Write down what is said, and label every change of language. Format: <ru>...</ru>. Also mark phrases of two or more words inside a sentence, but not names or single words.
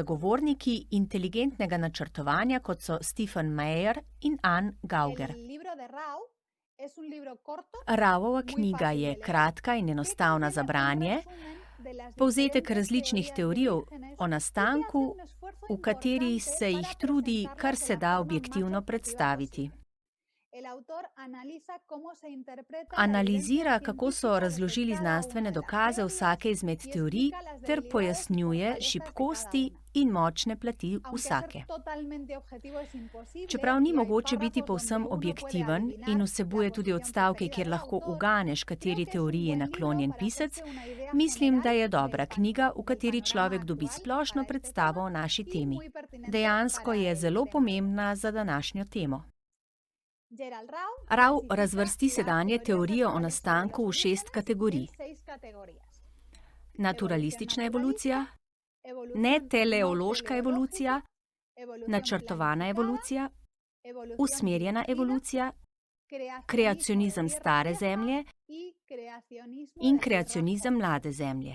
<sl>zagovorniki inteligentnega načrtovanja, kot so Stephen Meyer in Anne Gauger.</sl> <es>El libro de Rau es un libro corto,</es> <sl>Rauvova</sl> <es>muy</es> <sl>knjiga</sl> <es>fácil</es> <sl>je</sl> <es>de leer,</es> <sl>kratka in</sl> <es>que</es> <sl>enostavna za</sl> <es>contiene un</es> <sl>branje,</sl> <es>resumen de las</es> <sl>povzetek</sl> <es>diferentes</es> <sl>različnih</sl> <es>teorías de</es> <sl>teorij</sl> <es>orígenes</es> <sl>o</sl> <es>y que</es> <sl>nastanku,</sl> <es>hace un esfuerzo</es> <sl>v kateri</sl> <es>importante</es> <sl>se jih</sl> <es>para</es> <sl>trudi kar</sl> <es>presentarlas de</es> <sl>se</sl> <es>la</es> <sl>da</sl> <es>forma más</es> <sl>objektivno</sl> <es>objetiva</es> <sl>predstaviti.</sl> <es>posible. El autor analiza cómo se interpreta la</es> <sl>Analizira,</sl> <es>evidencia</es> <sl>kako so</sl> <es>científica</es> <sl>razložili</sl> <es>desde cada una</es> <sl>znanstvene</sl> <es>de las</es> <sl>dokaze</sl> <es>teorías</es> <sl>vsake izmed</sl> <es>y</es> <sl>teorij</sl> <es>explica las</es> <sl>ter</sl> <es>debilidades o</es> <sl>pojasnjuje</sl> <es>fortalezas de cada</es> <sl>šibkosti</sl> <es>una.</es> <sl>in močne plati</sl> <es>Aunque</es> <sl>vsake.</sl> <es>ser totalmente objetivo es imposible</es> <sl>Čeprav ni</sl> <es>y hay</es> <sl>mogoče biti</sl> <es>párrafos</es> <sl>povsem</sl> <es>donde uno puede</es> <sl>objektiven</sl> <es>adivinar</es> <sl>in</sl> <es>la</es> <sl>vsebuje tudi</sl> <es>posición</es> <sl>odstavke,</sl> <es>preferida</es> <sl>kjer</sl> <es>del</es> <sl>lahko</sl> <es>autor,</es> <sl>uganeš,</sl> <es>creo</es> <sl>kateri</sl> <es>que es un</es> <sl>teoriji je</sl> <es>buen libro</es> <sl>naklonjen</sl> <es>para</es> <sl>pisec,</sl> <es>hacerse una idea</es> <sl>mislim, da je</sl> <es>general</es> <sl>dobra knjiga, v kateri</sl> <es>panorama</es> <sl>človek dobi</sl> <es>actual</es> <sl>splošno</sl> <es>para este</es> <sl>predstavo</sl> <es>tema</es> <sl>o naši</sl> <es>y</es> <sl>temi.</sl> <es>muy pertinente</es> <sl>Dejansko</sl> <es>para</es> <sl>je</sl> <es>el</es> <sl>zelo</sl> <es>tema de hoy.</es> <sl>pomembna za današnjo temo. Rao razvrsti sedanje teorije o nastanku v 6 kategorij. Naturalistična evolucija, neteleološka evolucija, načrtovana evolucija, usmerjena evolucija, kreacionizem stare Zemlje in kreacionizem mlade Zemlje.</sl>